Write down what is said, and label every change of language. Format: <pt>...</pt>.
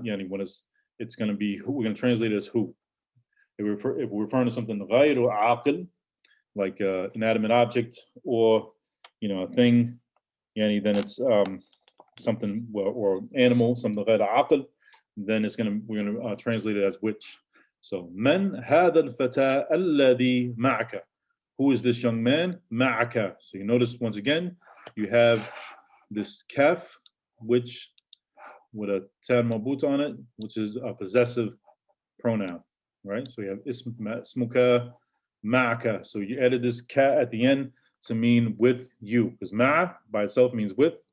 <en>When it's going to be who, we're going to translate it as who. If we're referring to something</en> <ar>غير عاقل,</ar> <en>like an inanimate object or a thing, then it's something or animal, something غير عاقل. Then we're gonna translate it as which. So</en> <ar>من هذا الفتى الذي معك?</ar> <en>Who is this young man?</en> <ar>معك.</ar> <en>So you notice once again you have this kaf, which with a tan marbut on it, which is a possessive pronoun, right? So you have ismuka, ma'aka. So you added this ka at the end to mean with you, because ma by itself means with.</en>